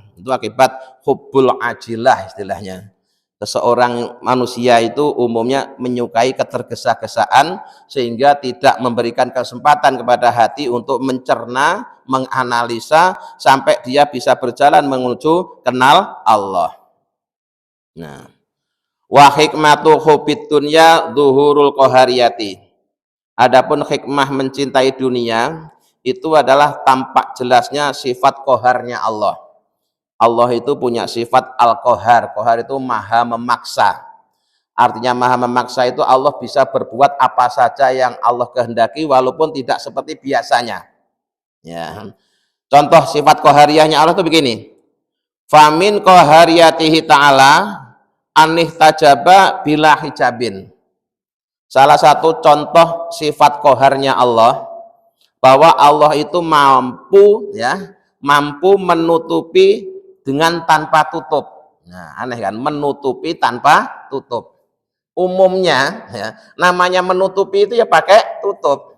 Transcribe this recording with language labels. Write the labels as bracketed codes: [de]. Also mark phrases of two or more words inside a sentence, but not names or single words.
[id] Itu akibat [ar] حب العاجلة [id] istilahnya. Seseorang manusia itu umumnya menyukai ketergesa-gesaan sehingga tidak memberikan kesempatan kepada hati untuk mencerna, menganalisa sampai dia bisa berjalan menuju kenal Allah. Nah, [ar] وحكمة حب الدنيا ظهور القهارية. [id] Adapun hikmah mencintai dunia itu adalah tampak jelasnya sifat qaharnya Allah. Allah itu punya sifat al-qahar. Qahar itu maha memaksa. Artinya maha memaksa itu Allah bisa berbuat apa saja yang Allah kehendaki walaupun tidak seperti biasanya. Ya. Contoh sifat qahariyahnya Allah itu begini. [ar] فمن قهاريته تعالى أنه احتجب بلا حجاب. [id] Salah satu contoh sifat qaharnya Allah bahwa Allah itu mampu menutupi dengan tanpa tutup. Nah, aneh kan, menutupi tanpa tutup. Umumnya ya, namanya menutupi itu ya pakai tutup.